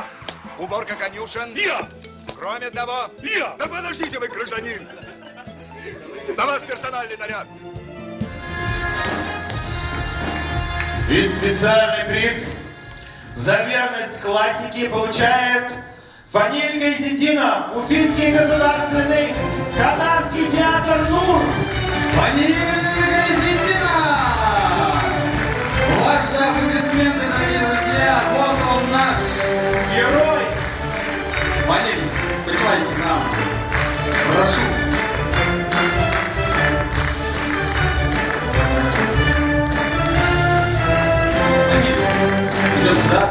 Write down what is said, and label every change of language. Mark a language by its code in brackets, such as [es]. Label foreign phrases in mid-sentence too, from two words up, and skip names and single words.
[ru] Уборка конюшен. Я! Кроме того. Я! Да подождите вы, гражданин. На вас персональный наряд. И специальный приз за верность классике получает Фаниль Гайзетдинов, Уфимский государственный татарский театр «Нур». Фаниль Гайзетдинов! Ваши аплодисменты, дорогие друзья! Вот он наш Герой! Фаниль, принимайте к нам. Прошу. Идем сюда.